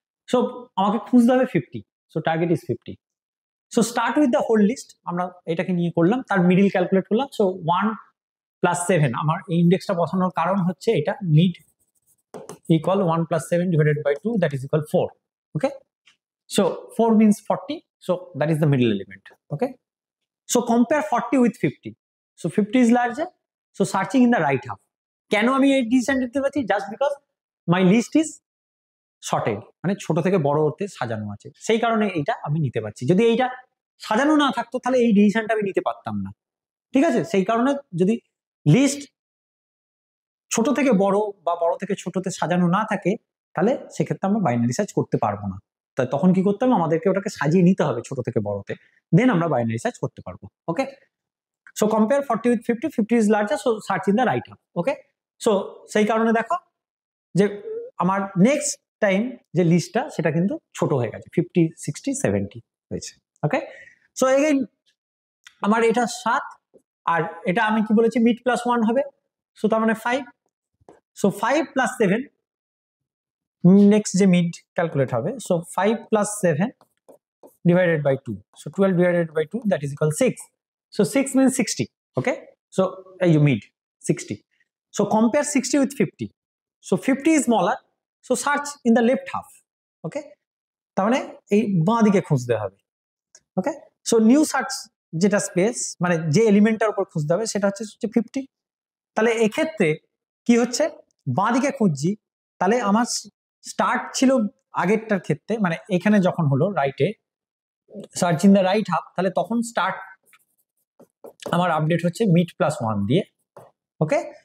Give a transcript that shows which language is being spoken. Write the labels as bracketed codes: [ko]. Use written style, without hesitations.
[bn] So আমাকে খুঁজতে হবে 50, [en] So target is 50। So start with the whole list, [bn] আমরা এটাকে নিয়ে করলাম, তার মিডিল ক্যালকুলেট করলাম। [en] so 1 plus 7, [bn] আমার এই ইন্ডেক্সটা বসানোর কারণ হচ্ছে এটা [en] Mid equal 1 plus 7 divided by 2 that is equal 4। Okay, so 4 means 40, so that is the middle element. Okay, so compare 40 with 50, so 50 is larger, so searching in the right half. [bn] কেন আমি এই decision নিতে পারছি, [en] just because my list is sorted, [bn] মানে ছোট থেকে বড় হতে সাজানো আছে, সেই কারণে এইটা আমি নিতে পারছি। যদি এইটা সাজানো না থাকতো তাহলে এই ডিসিশনটা আমি নিতে পারতাম না, ঠিক আছে। সেই কারণে যদি লিস্ট ছোট থেকে বড় বা বড় থেকে ছোটতে সাজানো না থাকে তাহলে সেক্ষেত্রে আমরা বাইনারি সার্চ করতে পারবো না। তাই তখন কি করতে হবে, আমাদেরকে ওটাকে সাজিয়ে নিতে হবে ছোট থেকে বড়তে, দেন আমরা বাইনারি সার্চ করতে পারবো। [en] Okay, so compare 40 with 50, 50 is larger, so search in the right half. [bn] Okay, so সেই কারণে দেখো যে আমার নেক্সট টাইম যে লিস্টটা সেটা কিন্তু ছোট হয়ে গেছে, 50 60 70 হয়েছে। ওকে, সো এগেইন আমার এটা 7, আর এটা আমি কি বলেছি মিড প্লাস 1 হবে, সো তার মানে 5, সো 5 প্লাস 7 নেক্সট যে মিড ক্যালকুলেট হবে, so 5 plus 7 [en] divided by 2, so 12 divided by 2 that is equal 6, so 6 means 60. Okay, so you mid 60, so compare 60 with 50, so 50 is smaller, so search in the left half. [bn] Okay, তার মানে এই বাঁ দিকে খুঁজতে হবে। ওকে, so new search যেটা space মানে যে এলিমেন্টটার উপর খুঁজতে হবে সেটা হচ্ছে 50। তাহলে এক্ষেত্রে কি হচ্ছে, বাঁ দিকে খুঁজছি, তাহলে আমার স্টার্ট ছিল আগেরটার ক্ষেত্রে, মানে এখানে যখন হলো রাইটে [en] search in the right half, [bn] তাহলে তখন স্টার্ট আমার আপডেট হচ্ছে মিড প্লাস 1 দিয়ে, ওকে।